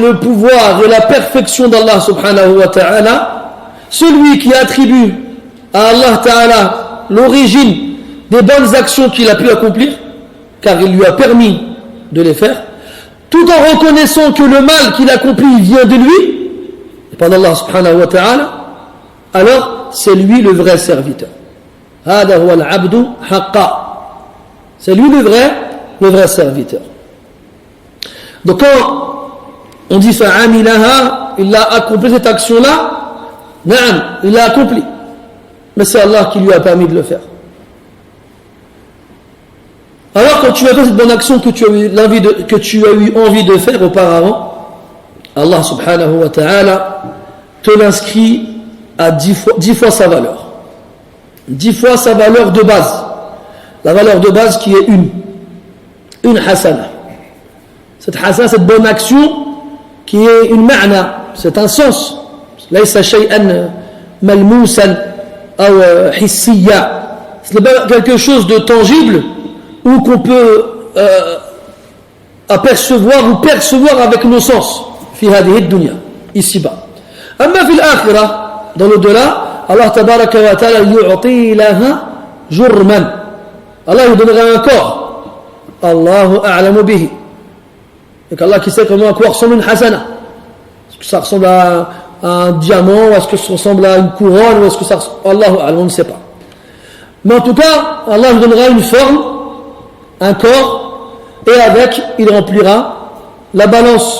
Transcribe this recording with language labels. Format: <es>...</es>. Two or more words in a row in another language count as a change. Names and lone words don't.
<fr>le pouvoir et la perfection d'Allah</fr> <ar>سبحانه وتعالى,</ar> <fr>celui qui attribue à</fr> <ar>الله تعالى</ar> <fr>l'origine des bonnes actions qu'il a pu accomplir, car il lui a permis de les faire, tout en reconnaissant que le mal qu'il accomplit vient de lui, et pas d'Allah</fr> <ar>سبحانه وتعالى,</ar> <fr>alors c'est lui le vrai serviteur.</fr> <ar>هذا هو العبد حقا.</ar> <fr>C'est lui le vrai serviteur. Donc quand on dit fa'amilaha, il a accompli cette action-là, na'am, il l'a accompli. Mais c'est Allah qui lui a permis de le faire. Alors quand tu as fait cette bonne action que tu as eu envie de faire auparavant, Allah</fr> <ar>سبحانه وتعالى</ar> <fr>te l'inscrit à 10 fois sa valeur. 10 fois sa valeur de base. La valeur de base qui est une hasana. Cette hasana, cette bonne action qui est une ma'na, c'est un sens.</fr> <ar>ليس شيئا ملموسا ou hissiya.</ar> <fr>C'est pas quelque chose de tangible ou qu'on peut apercevoir ou percevoir avec nos sens.</fr> <ar>في هذه الدنيا,</ar> <fr>ici-bas.</fr> <ar>أما في الآخرة,</ar> <fr>dans l'au-delà,</fr> <ar>الله تبارك وتعالى يعطي لها جرما.</ar> <fr>Allah lui donnera un corps.</fr> <ar>الله أعلم به.</ar> <fr>Et qu'Allah qui sait comment un corps ressemble à une hasana. Est-ce que ça ressemble à un diamant, ou est-ce que ça ressemble à une couronne, ou est-ce que ça ressemble...</fr> <ar>الله أعلم,</ar> <fr>on ne sait pas. Mais en tout cas, Allah lui donnera une forme, un corps, et avec, il remplira la balance.</fr>